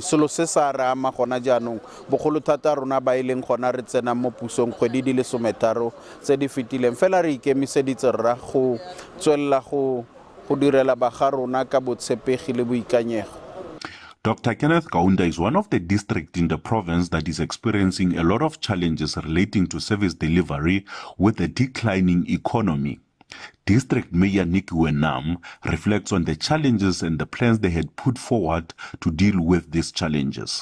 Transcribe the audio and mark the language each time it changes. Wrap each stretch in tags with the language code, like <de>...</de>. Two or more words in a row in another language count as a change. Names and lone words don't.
<tn>Selo se sa re ama gona jaanong bogolo thata rona ba e leng gona re tsena mo pusong kgwedi di le 13 tse di fetileng fela re ikemiseditse rra go tswella go direla baga rona ka botshepegi le boikanyego.</tn> <en>Dr. Kenneth Kaunda is one of the districts in the province that is experiencing a lot of challenges relating to service delivery with a declining economy. District Mayor Nikiwe Nam reflects on the challenges and the plans they had put forward to deal with these challenges.</en>